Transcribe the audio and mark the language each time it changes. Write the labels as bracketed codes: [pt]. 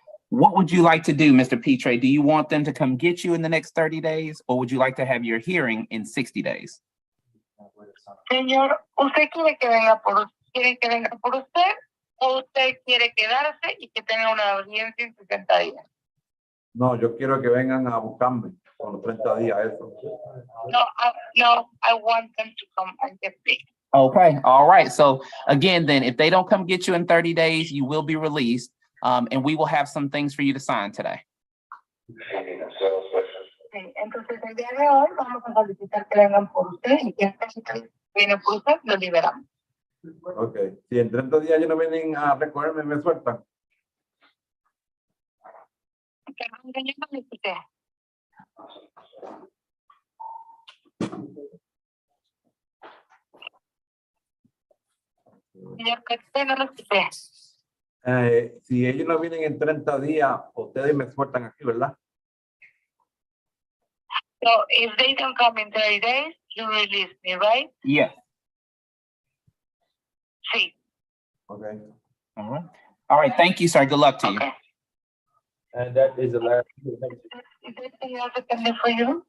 [en] What would you like to do, Mr. Pitre? Do you want them to come get you in the next 30 days, or would you like to have your hearing in 60 days? [es] Señor, ¿usted quiere que venga por usted o usted quiere quedarse y que tenga una audiencia en 60 días? No, yo quiero que vengan a buscarme con los 30 días, eso. [en] No, I want them to come and get me. Okay, all right. So again, then, if they don't come get you in 30 days, you will be released, and we will have some things for you to sign today. [es] Entonces, el día de hoy vamos a solicitar que vengan por usted y que viene por usted, lo liberamos. Ok, si en 30 días ellos no vienen a recogerme, me sueltan. Perdón, señor, no me escuché. Señor, que no lo escuché. Si ellos no vienen en 30 días, ustedes me sueltan aquí, ¿verdad? [en] So, if they don't come in 30 days, you release me, right? Yes. [es] Sí. [en] Okay. All right. All right. Thank you, sir. Good luck to you. Okay. And that is the last. Is there anything else I can do for you?